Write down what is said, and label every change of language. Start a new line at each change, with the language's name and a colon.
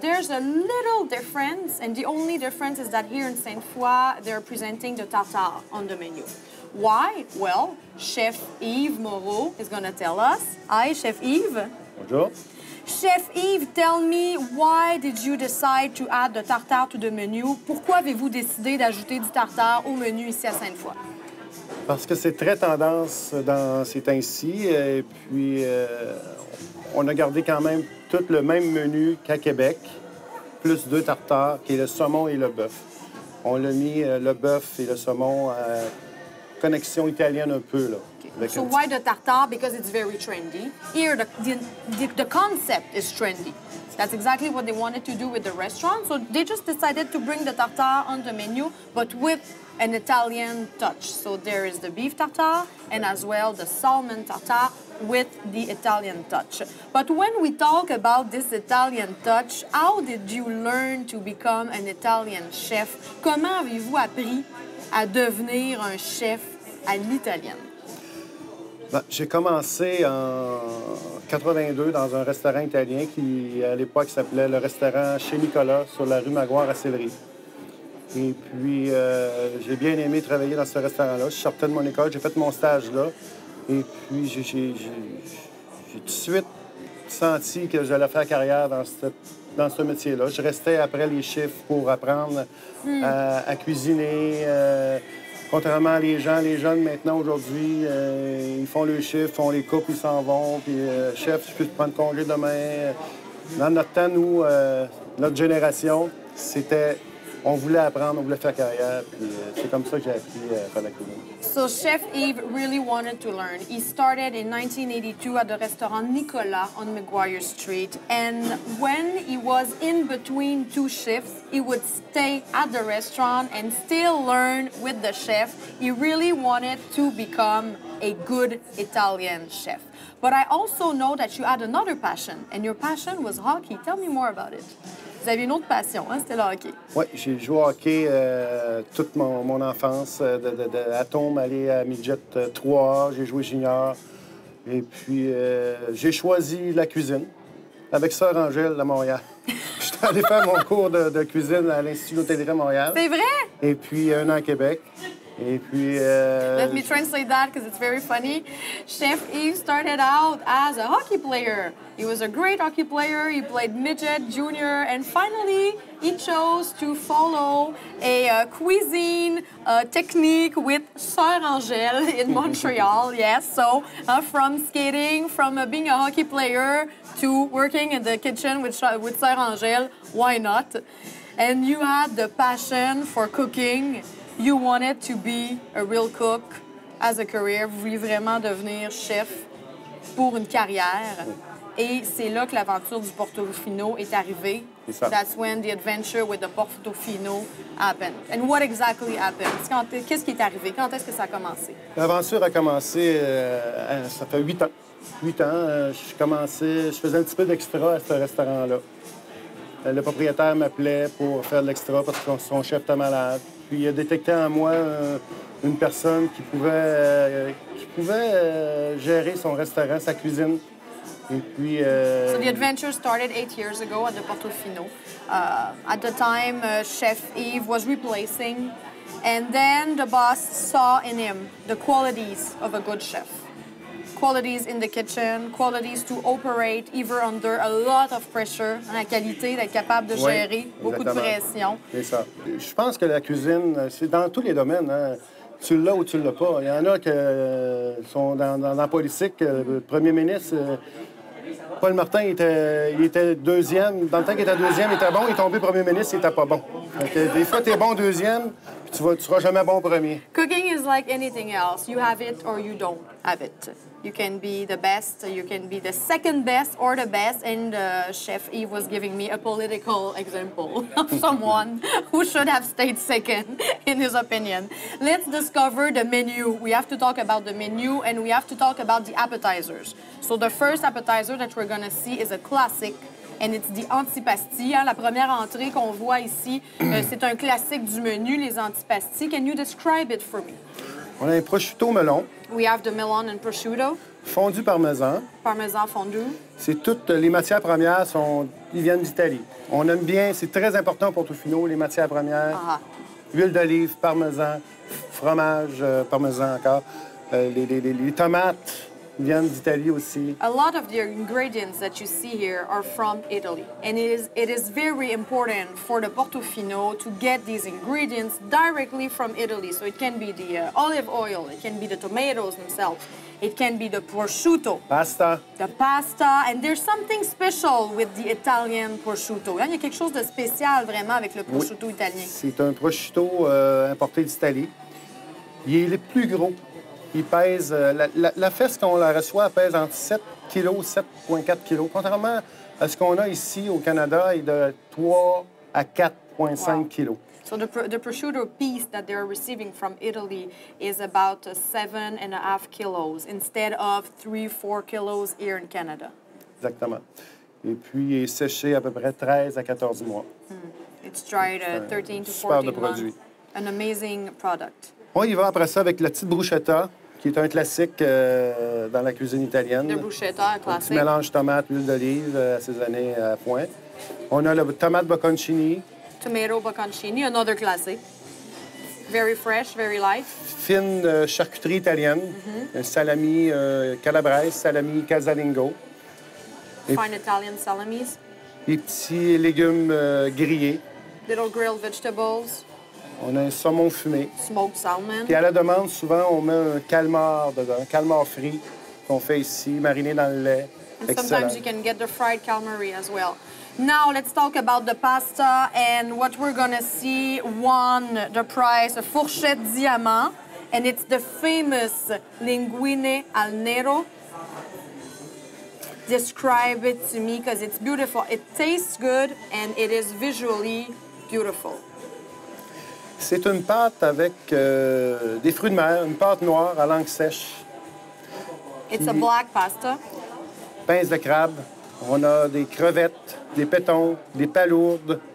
English: There's a little difference, and the only difference is that here in Sainte-Foy, they're presenting the tartare on the menu. Why? Well, Chef Yves Moreau is going to tell us. Hi, Chef Yves.
French: Bonjour.
English: Chef Yves, tell me, why did you decide to add the tartare to the menu?
French: Pourquoi avez-vous décidé d'ajouter du tartare au menu ici à Sainte-Foy? Parce que c'est très tendance dans ces temps-ci. Et puis, on a gardé quand même tout le même menu qu'à Québec, plus 2 tartares, qui est le saumon et le bœuf. On l'a mis, le bœuf et le saumon, connexion italienne un peu, là.
English: Okay. So why the tartare? Because it's very trendy. Here, the concept is trendy. That's exactly what they wanted to do with the restaurant. So they just decided to bring the tartare on the menu, but with an Italian touch. So there is the beef tartare and as well the salmon tartare with the Italian touch. But when we talk about this Italian touch, how did you learn to become an Italian chef?
French: Comment avez-vous appris à devenir un chef à l'italienne? Ben, j'ai commencé en 82 dans un restaurant italien qui, à l'époque, s'appelait le restaurant Chez Nicolas sur la rue Maguire à Sillery. Et puis, j'ai bien aimé travailler dans ce restaurant-là. Je sortais de mon école, j'ai fait mon stage là. Et puis, j'ai tout de suite senti que j'allais faire carrière dans ce métier-là. Je restais après les chiffres pour apprendre à cuisiner. Contrairement à les jeunes maintenant, aujourd'hui, ils font le chiffre, font les coupes, ils s'en vont. Puis, chef, je peux te prendre congé demain. Dans notre temps, nous, notre génération, c'était... On voulait apprendre, on voulait faire carrière, puis c'est comme ça que j'ai appris à faire la cuisine.
English: So Chef Yves really wanted to learn. He started in 1982 at the restaurant Nicolas on McGuire Street, and when he was in between 2 shifts, he would stay at the restaurant and still learn with the chef. He really wanted to become a good Italian chef. But I also know that you had another passion, and your passion was hockey. Tell me more about it.
French: Vous aviez une autre passion, hein? C'était le hockey. Oui, j'ai joué au hockey toute mon enfance, de Atome aller à Midget 3, j'ai joué junior. Et puis, j'ai choisi la cuisine avec Sœur Angèle à Montréal. J'étais allé faire mon cours de cuisine à l'Institut d'hôtellerie à Montréal. C'est vrai? Et puis, 1 an à Québec. Et puis...
English: Let me translate that because it's very funny. Chef Yves started out as a hockey player. He was a great hockey player. He played midget, junior, and finally he chose to follow a cuisine technique with Sœur Angèle in Montreal. Yes, so from skating, from being a hockey player to working in the kitchen with Sœur Angèle, why not? And you had the passion for cooking. You wanted to be a real cook as a career.
French: Vous vouliez vraiment devenir chef pour une carrière. Et c'est là que l'aventure du Portofino est arrivée.
English: That's when the adventure with the Portofino happened. And what exactly happened?
French: Qu'est-ce qui est arrivé? Quand est-ce que ça a commencé? L'aventure a commencé, ça fait 8 ans. 8 ans, je faisais un petit peu d'extra à ce restaurant-là. Le propriétaire m'appelait pour faire de l'extra parce que son chef était malade. Puis il a détecté en moi une personne qui pouvait gérer son restaurant, sa cuisine. Et puis...
English: So the adventure started 8 years ago at the Portofino. At the time, Chef Yves was replacing, and then the boss saw in him the qualities of a good chef. Qualities in the kitchen, qualities to operate either under a lot of pressure,
French: la qualité d'être capable de gérer beaucoup de pression. C'est ça. Je pense que la cuisine, c'est dans tous les domaines. Hein. Tu l'as ou tu l'as pas. Il y en a qui sont dans la politique. Le premier ministre, Paul Martin, il était deuxième. Dans le temps qu'il était deuxième, il était bon. Il est tombé premier ministre, il n'était pas bon. Des fois, tu es bon deuxième, puis tu ne seras jamais bon premier.
English: Cooking is like anything else. You have it or you don't have it. You can be the best, you can be the second best or the best. And Chef Yves was giving me a political example of someone who should have stayed second, in his opinion. Let's discover the menu. We have to talk about the menu and we have to talk about the appetizers. So the first appetizer that we're going to see is a classic And it's the antipasti.
French: Hein? La première entrée qu'on voit ici, c'est un classique du menu, les antipasti.
English: Can you describe it for me?
French: On a un prosciutto melon,
English: We have the melon and prosciutto,
French: fondu parmesan.
English: parmesan fondu.
French: C'est toutes les matières premières ils viennent d'Italie. On aime bien, c'est très important pour Portofino, les matières premières. Ah. Huile d'olive, parmesan, fromage, parmesan encore. Les tomates viennent d'Italie aussi.
English: A lot of the ingredients that you see here are from Italy. And it is very important for the Portofino to get these ingredients directly from Italy. So it can be the olive oil, it can be the tomatoes themselves, it can be the prosciutto, Pasta, the pasta, and there's something special with the Italian prosciutto.
French: Hein, il y a quelque chose de spécial vraiment avec le prosciutto italien. c'est un prosciutto importé d'Italie. Il est le plus gros. Il pèse, la fesse qu'on la reçoit pèse entre 7 kg, 7,4 kg. Contrairement à ce qu'on a ici au Canada, il est de 3 à 4,5 kg. So the prosciutto piece that they're receiving from Italy is about 7.5 kilos instead of 3-4 kilos here in Canada. Exactement. Et puis, il est séché à peu près 13 à 14 mois.
English: It's dried 13 to
French: super
English: 14
French: de
English: months.
French: produit.
English: An amazing product.
French: On y va après ça avec la petite bruschetta, qui est un classique dans la cuisine italienne.
English: The bruschetta, a
French: Un petit
English: classic.
French: mélange tomate, huile d'olive, assaisonné à point. On a la tomate bocconcini,
English: Tomato bocconcini, another classic. Very fresh, very light.
French: fine charcuterie italienne, un salami calabrese, salami casalingo,
English: Fine Italian salamis.
French: des petits légumes grillés.
English: Little grilled vegetables.
French: On a un saumon fumé.
English: Smoked salmon.
French: Puis à la demande, souvent, on met un calmar dedans, un calmar frit qu'on fait ici, mariné dans le lait.
English: And
French: Excellent.
English: sometimes you can get the fried calamari as well. Now let's talk about the pasta and what we're gonna see won the prize, a fourchette diamant, and it's the famous linguine al nero. Describe it to me because it's beautiful. It tastes good and it is visually beautiful.
French: C'est une pâte avec des fruits de mer, une pâte noire à langue sèche,
English: It's a black pasta.
French: pince de crabe. On a des crevettes, des pétons, des palourdes,